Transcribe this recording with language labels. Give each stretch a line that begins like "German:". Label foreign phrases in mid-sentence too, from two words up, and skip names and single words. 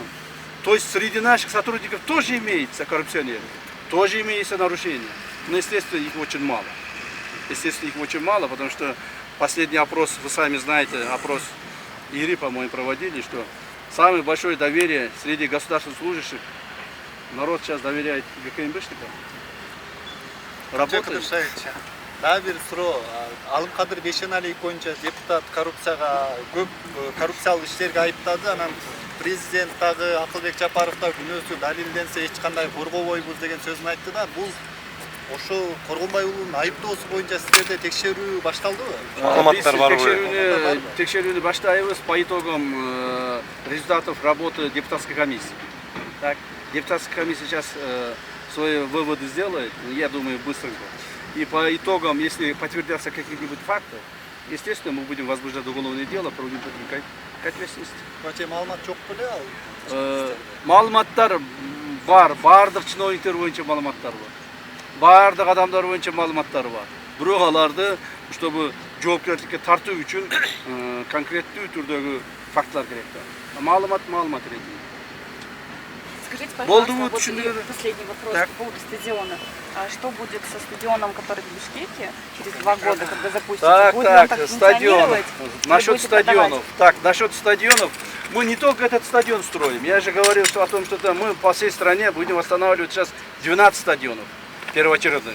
Russian: То есть среди наших сотрудников тоже имеются коррупционеры, тоже имеются нарушения, но, естественно, их очень мало. Естественно, их очень мало, потому что последний опрос, вы сами знаете, опрос ИРИ, по-моему, проводили, что самое большое доверие среди государственных служащих, народ сейчас доверяет ГКМБшникам. Работает.
Kyrgyz: Дагы бир суроо, Алымкадыр Бейшеналиев боюнча депутат коррупцияга көп коррупциялык иштерге айыптады, анан президент дагы Акылбек Жапаров да күнөөсү далилденсе эч кандай коргобойбуз деген сөзүн айтты да. Бул ошол Коргонбай уулунун айыптоосу боюнча сиздерде текшерүү башталдыбы? Маалыматтар барбы? Текшерүүнү баштайбыз
Russian: по итогам результатов работы депутатской комиссии. Так, депутатская комиссия сейчас свои выводы сделает, я думаю, быстренько. И по итогам, если подтвердятся какие-нибудь факты, естественно, мы будем возбуждать уголовное дело, проводим к ответственности.
Kyrgyz: Маалымат жок беле ал? Маалыматтар бар, бардык чиновниктер боюнча маалыматтар бар. Бардык адамдар боюнча маалыматтар бар. Бирок аларды, чтобы жоопкерчиликке тартуу үчүн конкреттүү түрдөгү фактылар керек да. Маалымат ретинде.
Russian: Скажите,
Kyrgyz: Болды
Russian: пожалуйста, вот вот чудо. последний вопрос Так. по поводу стадиона. А что будет со стадионом, который в Бишкеке через 2 года, когда запустите? Так, Будет он так, стадион. функционировать? Или Насчет будете стадионов. продавать? Так, насчет стадионов. Мы не только этот стадион строим. Я же говорил о том, что мы по всей стране будем восстанавливать сейчас 12 стадионов первоочередных.